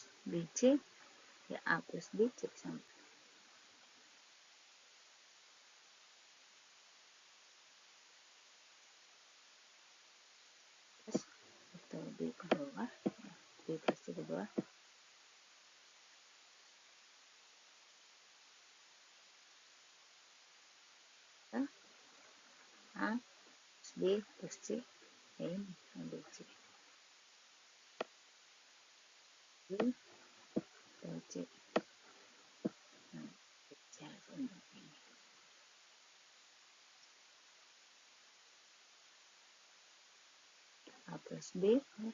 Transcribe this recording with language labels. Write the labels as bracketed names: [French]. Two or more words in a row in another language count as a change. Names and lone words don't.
[Indonesian] BC, ya A plus BC sama. Terus vektor B ke bawah, ya, B plus C ke bawah. A plus B plus C, ya ini BC. B BC. Nah, BC untuk ini. A plus B, ya.